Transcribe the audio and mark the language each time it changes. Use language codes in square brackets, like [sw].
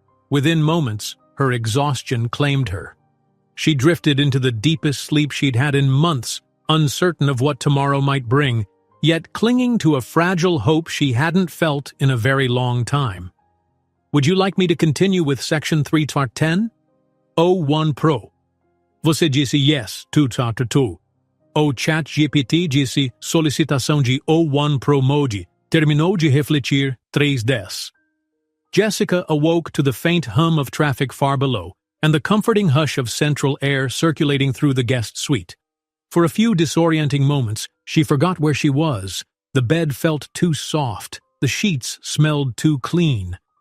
[en] Within moments, her exhaustion claimed her. She drifted into the deepest sleep she'd had in months, uncertain of what tomorrow might bring, yet clinging to a fragile hope she hadn't felt in a very long time. Would you like me to continue with Section 3 Part 10? [pt] O1 Pro. Você disse yes, tudo. O chat GPT disse solicitação de O1 Pro Mode. Terminou de refletir 310. [en] Jessica awoke to the faint hum of traffic far below and the comforting hush of central air circulating through the guest suite. For a few disorienting moments, she forgot where she was. The bed felt too soft. The sheets smelled too clean.